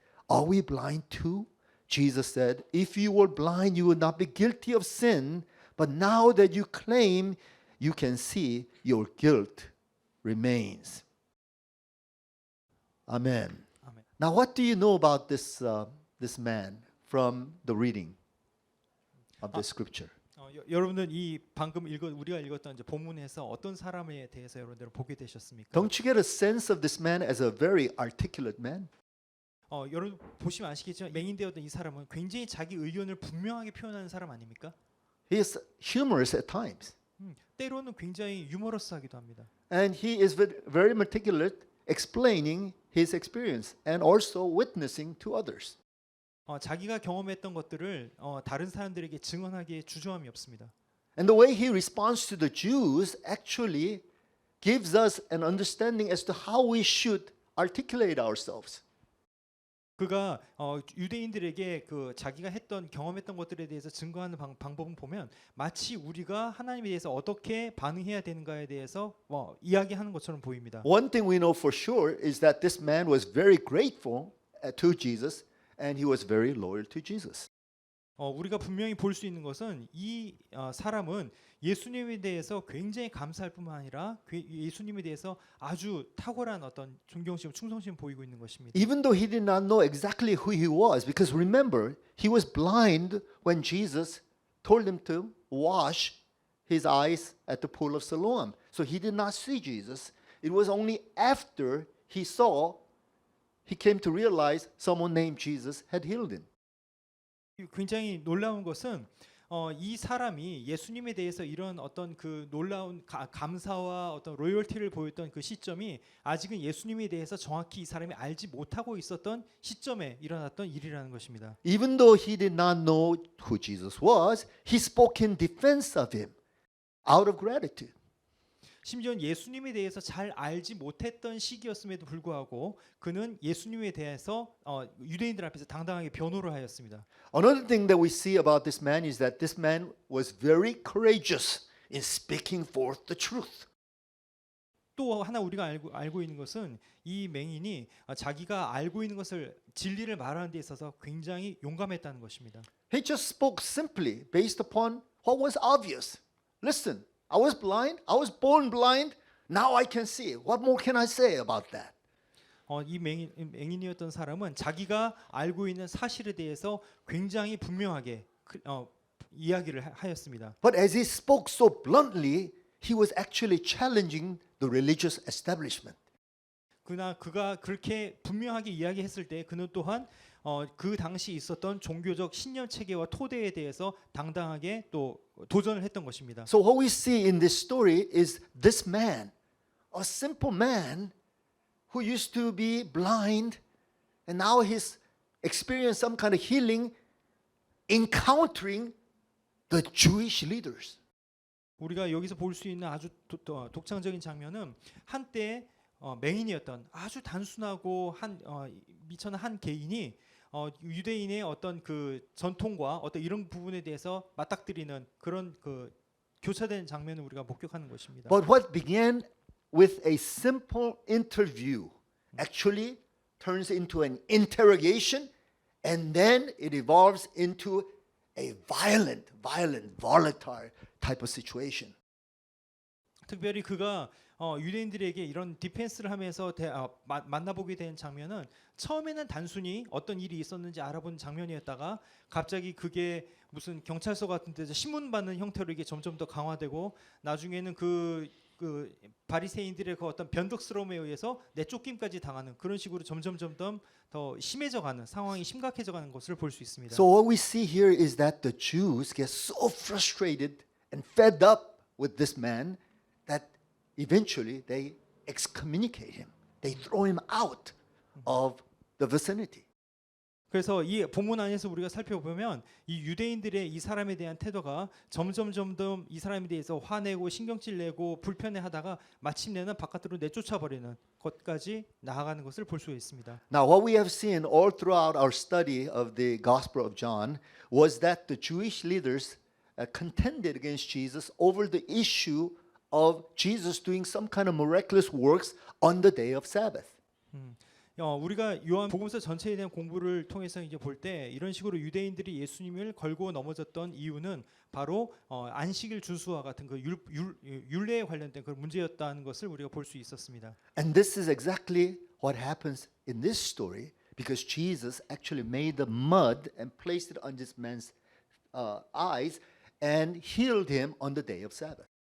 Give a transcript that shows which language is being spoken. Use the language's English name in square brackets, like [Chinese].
[English] Are we blind too? Jesus said, if you were blind, you would not be guilty of sin. But now that you claim you can see, your guilt remains. Amen. [Korean] 아멘. [English] Now, what do you know about this man from the reading of the scripture? [Korean] 여러분들 이 방금 우리가 읽었던 이제 본문에서 어떤 사람에 대해서 여러분들 보게 되셨습니까? [English] Don't you get a sense of this man as a very articulate man? [Korean] 여러분 보시면 아시겠지만 맹인되었던 이 사람은 굉장히 자기 의견을 분명하게 표현하는 사람 아닙니까? [English] He is humorous at times. [Korean] 때로는 굉장히 유머러스하기도 합니다. [English] And he is very meticulous explaining his experience and also witnessing to others. [Korean] 자기가 경험했던 것들을 다른 사람들에게 증언하기에 주저함이 없습니다. [English] And the way he responds to the Jews actually gives us an understanding as to how we should articulate ourselves. [Korean] 그가 유대인들에게 그 자기가 경험했던 것들에 대해서 증거하는 방법은 보면 마치 우리가 하나님에 대해서 어떻게 반응해야 되는가에 대해서 이야기하는 것처럼 보입니다. [English] One thing we know for sure is that this man was very grateful to Jesus and he was very loyal to Jesus. [Korean] 우리가 분명히 볼 수 있는 것은 이 사람은 예수님에 대해서 굉장히 감사할 뿐만 아니라 예수님에 대해서 아주 탁월한 어떤 존경심, 충성심 보이고 있는 것입니다. [English] Even though he did not know exactly who he was, because remember, he was blind when Jesus told him to wash his eyes at the pool of Siloam. So he did not see Jesus. It was only after he came to realize someone named Jesus had healed him. [Korean] 굉장히 놀라운 것은 이 사람이 예수님에 대해서 이런 어떤 그 놀라운 감사와 어떤 로열티를 보였던 그 시점이 아직은 예수님에 대해서 정확히 이 사람이 알지 못하고 있었던 시점에 일어났던 일이라는 것입니다. [English] Even though he did not know who Jesus was, he spoke in defense of him out of gratitude. [Korean] 심지어 예수님에 대해서 잘 알지 못했던 시기였음에도 불구하고 그는 예수님에 대해서 유대인들 앞에서 당당하게 변호를 하였습니다. [English] Another thing that we see about this man is that this man was very courageous in speaking forth the truth. [Korean] 또 하나 우리가 알고 있는 것은 이 맹인이 자기가 알고 있는 것을 진리를 말하는 데 있어서 굉장히 용감했다는 것입니다. [English] He just spoke simply based upon what was obvious. Listen, I was blind. I was born blind. Now I can see. What more can I say about that? [Korean] 이 맹인이었던 사람은 자기가 알고 있는 사실에 대해서 굉장히 분명하게 이야기를 하였습니다. [English] But as he spoke so bluntly, he was actually challenging the religious establishment. [Korean] 그러나 그가 그렇게 분명하게 이야기했을 때 그는 또한 그 당시 있었던 종교적 신념 체계와 토대에 대해서 당당하게 또 도전을 했던 것입니다. [English] So what we see in this story is this man, a simple man who used to be blind, and now he's experience some kind of healing encountering the Jewish leaders. [Korean] 우리가 여기서 볼 수 있는 아주 독창적인 장면은 한때 맹인이었던 아주 단순하고 미천한 한 개인이 유대인의 어떤 그 전통과 어떤 이런 부분에 대해서 맞닥뜨리는 그런 그 교차되는 장면을 우리가 목격하는 것입니다. [English] But what began with a simple interview actually turns into an interrogation, and then it evolves into a violent, volatile type of situation. [Korean] 특별히 그가 유대인들에게 이런 디펜스를 하면서 만나보게 된 장면은 처음에는 단순히 어떤 일이 있었는지 알아본 장면이었다가 갑자기 그게 무슨 경찰서 같은 데서 신문 받는 형태로 이게 점점 더 강화되고 나중에는 그 바리새인들의 그 어떤 변덕스러움에 의해서 내쫓김까지 당하는 그런 식으로 점점 더 심해져가는 상황이 심각해져가는 것을 볼 수 있습니다. [English] So what we see here is that the Jews get so frustrated and fed up with this man that eventually they excommunicate him. They throw him out of the vicinity. [Korean] 그래서 이 본문 안에서 우리가 살펴보면 이 유대인들의 이 사람에 대한 태도가 점점 이 사람에 대해서 화내고 신경질 내고 불편해하다가 마침내는 바깥으로 내쫓아 버리는 것까지 나아가는 것을 볼 수 있습니다. [English] Now what we have seen all throughout our study of the Gospel of John was that the Jewish leaders contended against Jesus over the issue of Jesus doing some kind of miraculous works on the day of Sabbath. [Korean] 우리가 요한 복음서 전체에 대한 공부를 통해서 이제 볼 때 이런 식으로 유대인들이 예수님을 걸고 넘어졌던 이유는 바로 안식일 준수와 같은 그 율례에 관련된 그 문제였다는 것을 우리가 볼 수 있었습니다. [English] And this is exactly what happens in this story because Jesus actually made the mud and placed it on this man's eyes and healed him on the day of Sabbath.